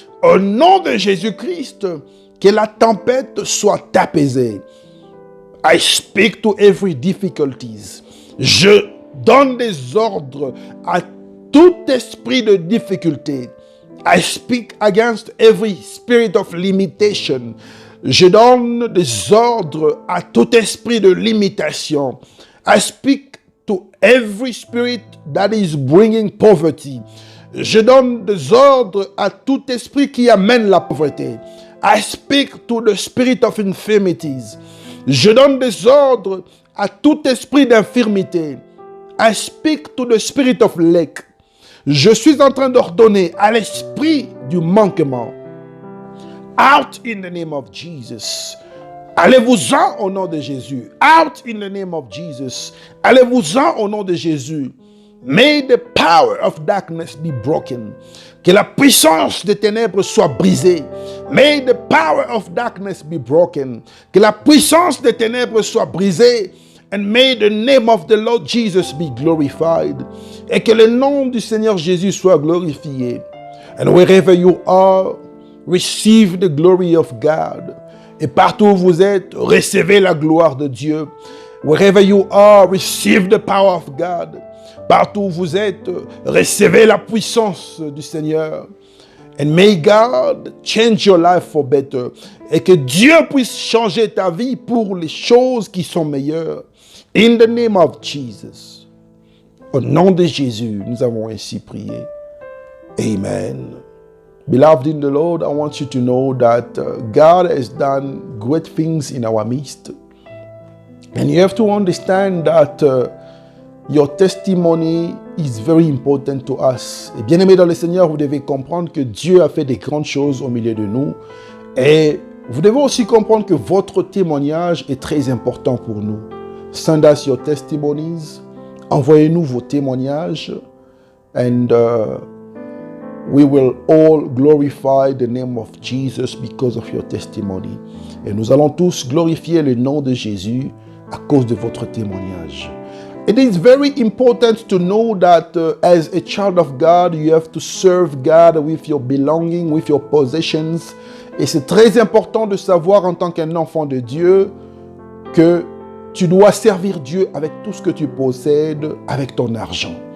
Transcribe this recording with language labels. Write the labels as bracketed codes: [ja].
[fr] Au nom de Jésus-Christ, que la tempête soit apaisée. [en] I speak to every difficulties. [fr] Je donne des ordres à tout esprit de difficulté. [en] I speak against every spirit of limitation. [fr] Je donne des ordres à tout esprit de limitation. [en] I speak to every spirit that is bringing poverty. [fr] Je donne des ordres à tout esprit qui amène la pauvreté. [en] I speak to the spirit of infirmities. [fr] Je donne des ordres à tout esprit d'infirmité. [en] I speak to the spirit of lack. [fr] Je suis en train d'ordonner à l'esprit du manquement. [en] Out in the name of Jesus. [fr] Allez-vous-en au nom de Jésus. [en] Out in the name of Jesus. [fr] Allez-vous-en au nom de Jésus. [en] May the power of darkness be broken. [fr] Que la puissance des ténèbres soit brisée. [en] May the power of darkness be broken. [fr] Que la puissance des ténèbres soit brisée. [en] And may the name of the Lord Jesus be glorified. [fr] Et que le nom du Seigneur Jésus soit glorifié. [en] And wherever you are, receive the glory of God. [fr] Et partout où vous êtes, recevez la gloire de Dieu. [en] Wherever you are, receive the power of God. [fr] Partout où vous êtes, recevez la puissance du Seigneur. [en] And may God change your life for better. [fr] Et que Dieu puisse changer ta vie pour les choses qui sont meilleures. [en] In the name of Jesus. [fr] Au nom de Jésus, nous avons ainsi prié. [en] Amen. Beloved in the Lord, I want you to know that God has done great things in our midst. And you have to understand that your testimony is very important to us. [fr] Et bien-aimés dans le Seigneur, vous devez comprendre que Dieu a fait des grandes choses au milieu de nous. Et vous devez aussi comprendre que votre témoignage est très important pour nous. [en] Send us your testimonies. [fr] Envoyez-nous vos témoignages. [en] And we will all glorify the name of Jesus because of your testimony. [fr] Et nous allons tous glorifier le nom de Jésus à cause de votre témoignage. [en] It is very important to know that as a child of God, you have to serve God with your belonging, with your possessions. [fr] Et c'est très important de savoir en tant qu'un enfant de Dieu que tu dois servir Dieu avec tout ce que tu possèdes, avec ton argent.